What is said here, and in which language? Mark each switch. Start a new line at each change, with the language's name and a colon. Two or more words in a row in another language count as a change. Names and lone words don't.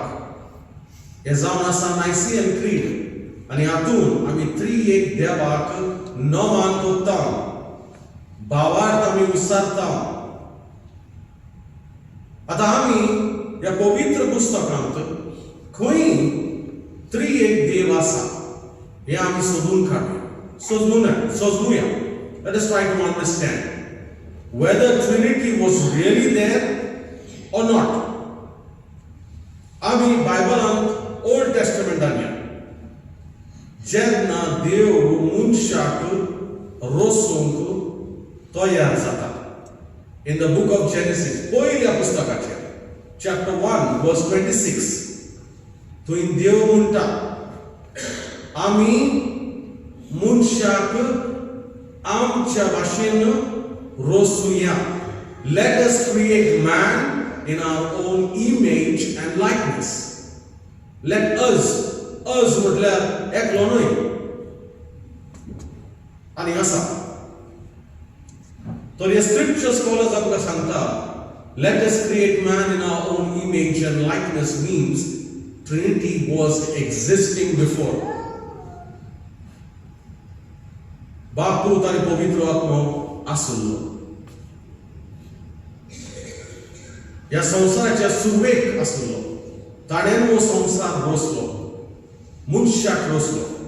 Konkani: हे जावन आसा नायसियन क्रीड आनी हातून आमी एक देवाक नमान कोत्ता, भावार्थ आमी विसरता. आतां आमी ह्या पवित्र पुस्तकांत खंय एक देव आसा हे आमी सोदून काडया, सोजमुया.
English: Let us try to understand whether Trinity was really there or not.
Konkani: आमी बायबलांत ओल्ड टेस्टमेंटान या जेन्ना देव मनशाक रोसूंक तयार जाता.
English: in the Book of Genesis
Konkani: पयल्या पुस्तकाचेर चॅप्टर 1 वर्स 26 थंय देव म्हणटा, आमी मनशाक आमच्या भाशेन रोसूया.
English: let us create man in our own image and likeness. Let us
Konkani: म्हटल्यार एकलो न्हय आनी आसा. तर हे
English: scripture scholars
Konkani: आमकां सांगता,
English: let us create man in our own image and likeness means Trinity was existing before.
Konkani: बाप, पूत आनी पवित्र आत्मो आसलो. ह्या संवसाराच्या सुरवेक आसलो. ताणेन हो संवसार रचलो, मनशाक रचलो.